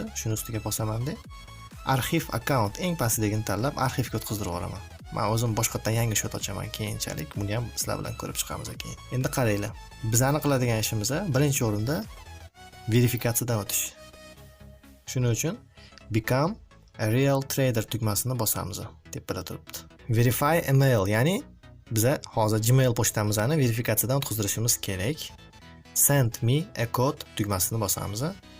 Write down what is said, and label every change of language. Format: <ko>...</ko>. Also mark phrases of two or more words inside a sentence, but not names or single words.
<uz>Shuni ustiga bosaman-da. Arxiv account eng pastdagini tanlab arxivga o'tkazdirib yuboraman. Men o'zim boshqatdan yangi shot ochaman keyinchalik. Buni ham sizlar bilan ko'rib chiqamiz keyin. Endi qaranglar. Bizani qiladigan ishimiz birinchi o'rinda verifikatsiyadan o'tish. Shuning uchun</uz> <en>become a real trader</en> <uz>tugmasini bosamiz. Tepada turibdi.</uz> <en>Verify email,</en> <uz>ya'ni biza hozir Gmail pochtamizni verifikatsiyadan o'tkazdirishimiz kerak.</uz> <en>Send me a code</en> <uz>tugmasini bosamiz.</uz>